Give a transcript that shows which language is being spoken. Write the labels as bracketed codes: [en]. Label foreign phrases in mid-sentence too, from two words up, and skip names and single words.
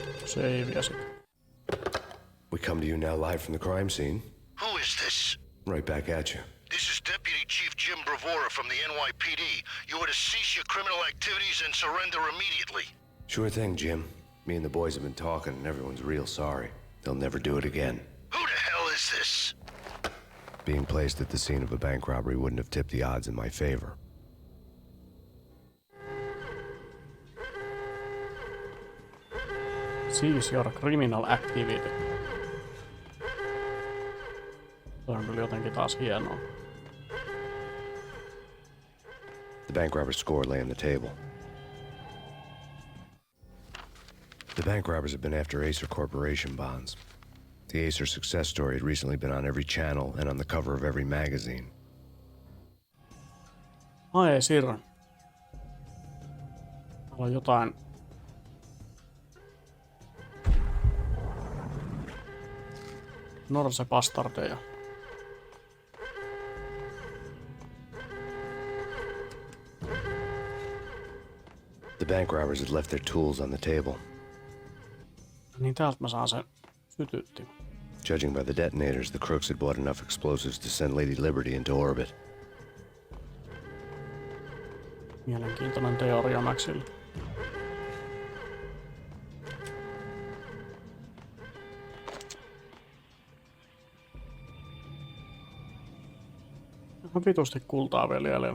[fi] Savea sit. [en] We come to you now live from the crime scene. Who is this? Right back at you. This is Deputy Chief Jim Bravura from the NYPD. You are to cease your criminal activities and surrender immediately. Sure thing, Jim. Me and the boys have been talking and everyone's real sorry. They'll never do it again. Who the hell is this? Being placed at the scene of a bank robbery wouldn't have tipped the odds in my favor. Cease your criminal activity. [fi] Tuo on kyllä jotenkin taas hienoa. [en] The bank robber's score lay on the table. The bank robbers have been after Acer Corporation bonds. The Acer success story had recently been on every channel and on the cover of every magazine. [fi] Ai Sirra. Täällä on jotain. Norse bastardeja. [en] The bank robbers had left their tools on the table. [fi] Niin täältä mä saan sen sytyttimen. [en] Judging by the detonators, the crooks had bought enough explosives to send Lady Liberty into orbit. [fi] Mielenkiintoinen teoria Maxille. Ihan vitusti kultaa vielä jäljellä.